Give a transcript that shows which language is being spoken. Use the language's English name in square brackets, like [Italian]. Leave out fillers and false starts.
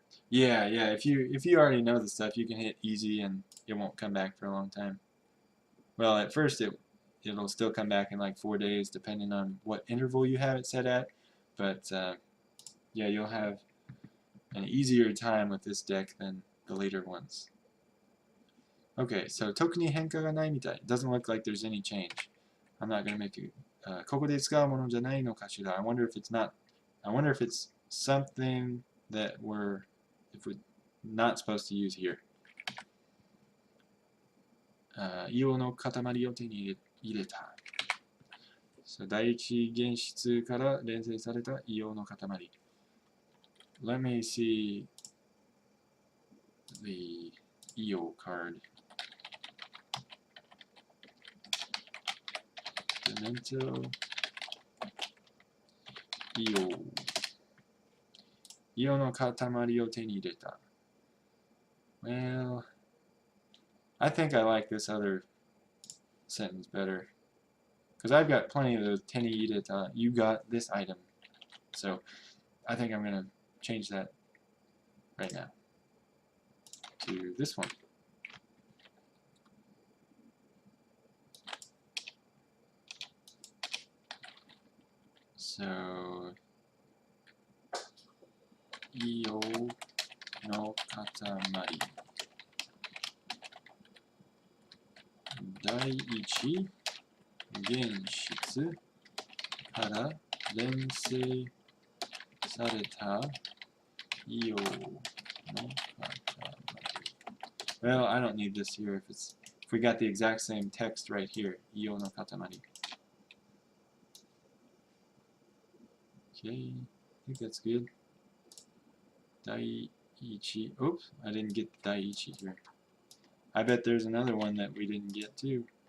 [English] Yeah, if you already know the stuff, you can hit easy and it won't come back for a long time. Well, at first it'll still come back in like 4 days, depending on what interval you have it set at. But yeah, you'll have an easier time with this deck than the later ones. [Japanese] Okay, so 特に変化がないみたい. [English] Doesn't look like there's any change. I'm not going to make it. [Japanese] ここで使うものじゃないのかしら. [English] I wonder if it's something that we're not supposed to use here. [Japanese] 硫黄の塊を手に入れた.So 第一原質から連成された硫黄の塊. [English] Let me see the EO card. Demento. EO. [Japanese] 硫黄の塊を手に入れた. [English] Well, I think I like this other sentence better. Because I've got plenty of those [Japanese] teni ireta, [English] you got this item. So I think I'm going to change that right now to this one. [Japanese] So, iyo no katamari. 第一原質から連成された硫黄の塊. [English] Well, I don't need this here if we got the exact same text right here. [Japanese] 硫黄の塊. [English] Okay, I think that's good. 第一. Oops, I didn't get 第一 here. I bet there's another one that we didn't get too.